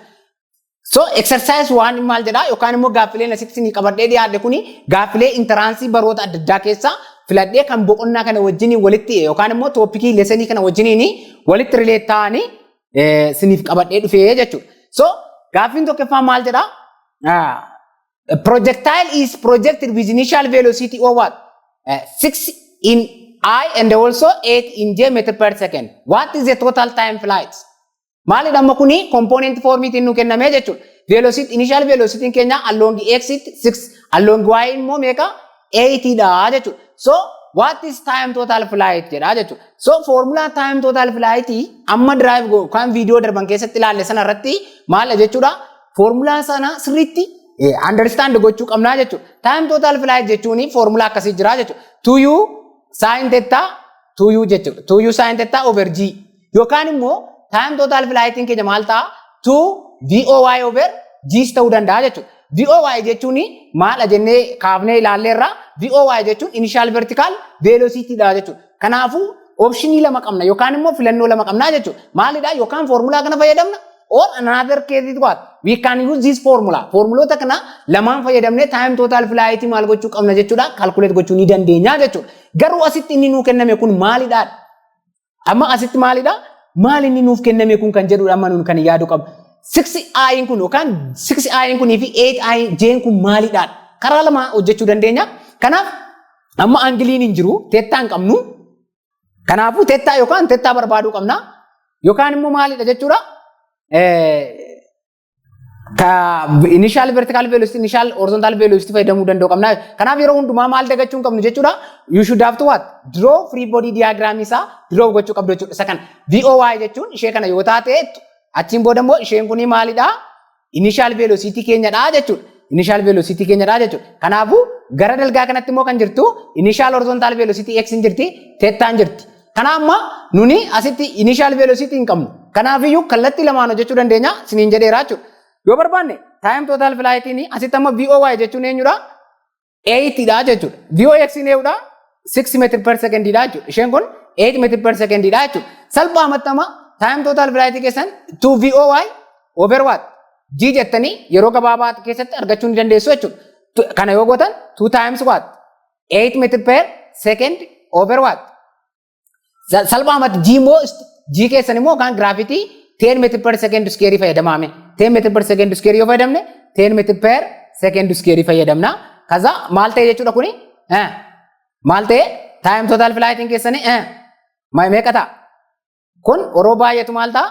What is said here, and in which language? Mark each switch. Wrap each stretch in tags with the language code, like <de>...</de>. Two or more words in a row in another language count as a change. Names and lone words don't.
<om>So exercise 1 maal jedha yookaan immoo gaaffileen asitti ni qabadhee dhiyaadhe kuni gaaffilee interansii baroota adda addaa keessaa filadhee kan boqonnaa kana wajjiniin walitti yookaan immoo toopikii lesonii kana wajjiniin walitti relate ta'anii siniif qabadhee dhufee jechuudha. So gaaffiin tokkoffaa maal jedha?</om> <en>Projectile is projected with initial velocity of what? 6 in I and also 8 in j meter per second. What is the total time flight?</en> <om>Maali dhamma kuni component formitiin nu kenname jechuudha.</om> <en>Velocity initial velocity</en> <om>keenya</om> <en>along x</en> <om>6</om> <en>along y</en> <om>immoo meeqa 8 dha jechuudha.</om> <en>So what is time total flight</en> <om>jedha jechuudha. So formula</om> <en>time total flight</en> <om>amma drive go kan video darban keessatti ilaalle sana irratti maal jechuudha. Formula sana sirriitti understand gochuu qabna jechuudha.</om> <en>Time total flight</en> <om>jechuun formula akkasii jira jechuudha. 2u sin theta 2u jechuudha.</om> <en>2u sin theta over g</en> <om>yookaan immoo</om> <en>time total flight</en> <om>keenya maal ta'a</om> <en>2 VOY over G</en> <om>ta'uu danda'a jechuudha. VOY jechuun maal jennee kaafnee ilaalleerra VOY jechuun</om> <en>initial vertical velocity</en> <om>dha jechuudha. Kanaafuu optionii lama qabna yookaan immoo filannoo lama qabna jechuudha. Maalidha yookaan</om> <en>formula</en> <om>kana fayyadamna</om> <en>or another case it what we can use this formula.</en> <om>Formulota kana lamaan fayyadamne</om> <en>time total flight</en> <om>maal gochuu qabna jechuudha. Calculate gochuu ni dandeenya jechuudha. Garuu asitti inni nuu kenname kun maalidha? Amma asitti maalidha? Maal inni nuuf kenname kun kan jedhudha amma nuun kan yaadu qabu. 6i kun yookaan 6i kun fi 8i j kun maalidha? Karaa lama hojjechuu dandeenya. Kanaaf amma angiliin hin jiru, teettaa hin qabnu. Kanaafuu teettaa yookaan teettaa barbaaduu qabna. Yookaan immoo maalidha jechuudha?</om> <en>Initial vertical velocity, initial horizontal velocity</en> <om>fayyadamuu danda'u qabna. Kanaaf yeroo hundumaa maal dagachuu hin qabnu jechuudha.</om> <en>You should have to what? Draw free body diagram</en> <om>isaa draw gochuu qabdu jechuudha. Isa kana VOY jechuun ishee kana yoo taate achiin booda immoo isheen kuni maalidha?</om> <en>Initial velocity</en> <om>keenyadha jechuudha.</om> <en>Initial velocity</en> <om>keenyadha jechuudha. Kanaafuu gara dalgaa kanatti immoo kan jirtu</om> <en>initial horizontal velocity x</en> <om>hin jirti, theta hin jirti. Kanaaf amma nuni asitti</om> <en>initial velocity</en> <om>hin qabnu. Kanaafiyyuu kallattii lamaan hojjechuu dandeenya siniin jedheera jechuudha. Yoo barbaanne</om> <en>time total flight</en> <om>ni asitti amma VOY jechuun eenyudha? 8 dha jechuudha. VOX ni eenyudha?</om> <en>6 meter per second</en> <om>dha jechuudha. Isheen kun</om> <en>8 meter per second</en> <om>dha jechuudha. Salphaamatti amma</om> <en>time total flight</en> <om>keessan</om> <en>2 VOY over what?</en> <om>G jettanii yeroo gabaabaa keessatti argachuu ni dandeessu jechuudha. Kana yoo gootan</om> <en>2 times what? 8 meter per second over what?</en> <om>Salphaamatti G immoo G keessan immoo kan gravity</om> <en>10 meter per second square</en> <om>fayyadamame.</om> <en>10 meter per second square</en> <om>yoo fayyadamne</om> <en>10 meter per second square fayyadamna.</en> <om>Kaza maal ta'e jechuudha kuni? Maal ta'e</om> <en>time total flight</en> <om>keessanii meeqa ta'a? Kun yeroo baay'eetu maal ta'a?</om>